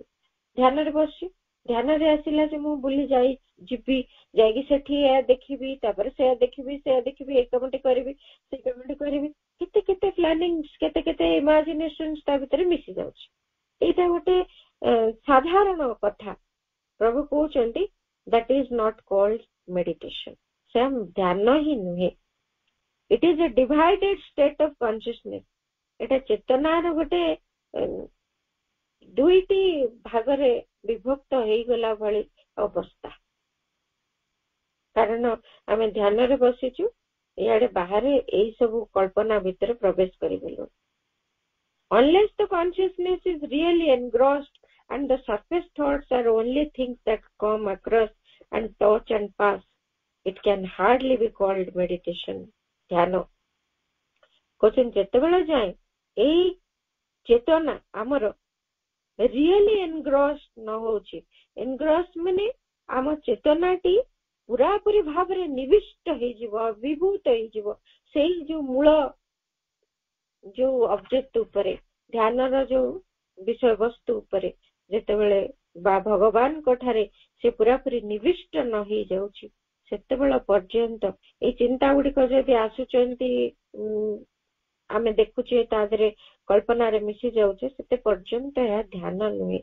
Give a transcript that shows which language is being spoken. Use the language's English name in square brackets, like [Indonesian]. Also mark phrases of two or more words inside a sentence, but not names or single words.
[Odia] ଧ୍ୟାନରେ ବସିଛି, ଧ୍ୟାନରେ ଆସିଲା ଯେ ମୁଁ ବୁଲି ଯିବି, ଯାଇକି ସେଠି ଏହା ଦେଖିବି, ତାପରେ ସେୟା ଦେଖିବି, ଏଇ କାମଟି କରିବି, ସେଇ କାମଟି କରିବି। କେତେ କେତେ ପ୍ଲାନିଂ, କେତେ କେତେ ଇମାଜିନେସନ ତା ଭିତରେ ମିଶି ଯାଉଛି। ଏଇଟା ଗୋଟେ ସାଧାରଣ କଥା। ପ୍ରଭୁ କହୁଛନ୍ତି [English] that is not called meditation, [Odia] ସେ ଧ୍ୟାନ ହିଁ ନୁହେଁ। [English] It is a divided state of consciousness. [Odia] ଏଟା ଚେତନାର ଗୋଟେ ଦୁଇଟି ଭାଗରେ ବିଭକ୍ତ ହେଇଗଲା ଭଳି ଅବସ୍ଥା। କାରଣ ଆମେ ଧ୍ୟାନରେ ବସିଛୁ, ଇଆଡେ ବାହାରେ ଏଇ ସବୁ କଳ୍ପନା ଭିତରେ ପ୍ରବେଶ କରିଗଲୁ। [English] Unless the consciousness is really engrossed and the surface thoughts are only things that come across and touch and pass, it can hardly be called meditation, [Odia] ଧ୍ୟାନ। କହୁଛନ୍ତି ଯେତେବେଳେ ଯାଏ ଏଇ ଚେତନା ଆମର [English] really engross [Odia] ନ ହଉଛି, ଏନଗ୍ରସ୍ ମାନେ ଆମ ଚେତନାଟି ପୁରାପୁରି ଭାବରେ ନିବିଷ୍ଟ ହେଇଯିବ, ବିଭୂତ ହେଇଯିବ ସେଇ ଯୋଉ ମୂଳ ଯୋଉ ଅବଜେକ୍ଟ ଉପରେ, ଧ୍ୟାନର ଯୋଉ ବିଷୟବସ୍ତୁ ଉପରେ, ଯେତେବେଳେ ବା ଭଗବାନଙ୍କ ଠାରେ ସେ ପୁରାପୁରି ନିବିଷ୍ଟ ନ ହେଇଯାଉଛି, ସେତେବେଳେ ପର୍ଯ୍ୟନ୍ତ ଏଇ ଚିନ୍ତା ଗୁଡିକ ଯଦି ଆସୁଛନ୍ତି, ଆମେ ଦେଖୁଛେ ତା ଦେହରେ କଳ୍ପନାରେ ମିଶି ଯାଉଛେ, ସେତେ ପର୍ଯ୍ୟନ୍ତ ଏହା ଧ୍ୟାନ ନୁହେଁ।